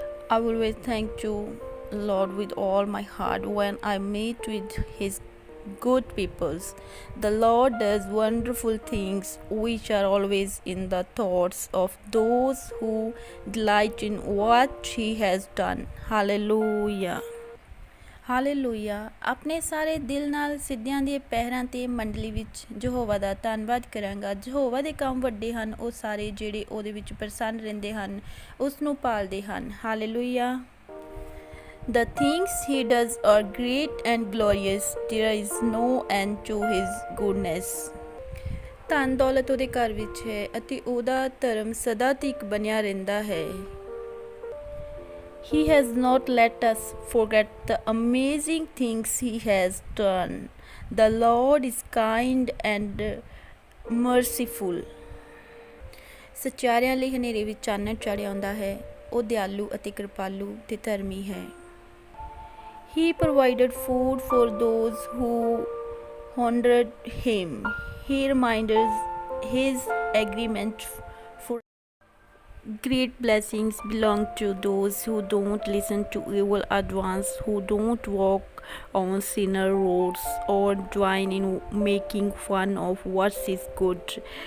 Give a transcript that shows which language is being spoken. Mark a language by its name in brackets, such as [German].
[English] I always thank you, Lord, with all my heart when I meet with His good peoples. The Lord does wonderful things which are always in the thoughts of those who delight in what He has done. Hallelujah. Hallelujah. [Punjabi] ਆਪਣੇ ਸਾਰੇ ਦਿਲ ਨਾਲ ਸਿੱਧਿਆਂ ਦੇ ਪੈਰਾਂ 'ਤੇ ਮੰਡਲੀ ਵਿੱਚ ਯਹੋਵਾ ਦਾ ਧੰਨਵਾਦ ਕਰਾਂਗਾ। ਯਹੋਵਾ ਦੇ ਕੰਮ ਵੱਡੇ ਹਨ, ਉਹ ਸਾਰੇ ਜਿਹੜੇ ਉਹਦੇ ਵਿੱਚ ਪ੍ਰਸੰਨ ਰਹਿੰਦੇ ਹਨ, ਉਸ ਨੂੰ ਪਾਲਦੇ ਹਨ। Hallelujah. [English] The things he does are great and glorious. There is no end to his goodness. [Punjabi] ਧਨ ਦੌਲਤ ਉਹਦੇ ਘਰ ਵਿੱਚ ਹੈ ਅਤੇ ਉਹਦਾ ਧਰਮ ਸਦਾ ਤੀਕ ਬਣਿਆ ਰਹਿੰਦਾ ਹੈ। [English] He has not let us forget the amazing things He has done. The Lord is kind and merciful. [Punjabi] ਸੱਚਿਆਰਿਆਂ ਲਈ ਹਨੇਰੇ ਵਿੱਚ ਚਾਨਣ ਚੜ੍ਹ ਆਉਂਦਾ ਹੈ। ਉਹ ਦਿਆਲੂ ਅਤੇ ਕਿਰਪਾਲੂ ਤੇ ਧਰਮੀ ਹੈ। [English] He provided food for those who honored Him. He reminded His agreement for great blessings belong to those who don't listen to evil advice, who don't walk on sinner roads or join in making fun of what is good.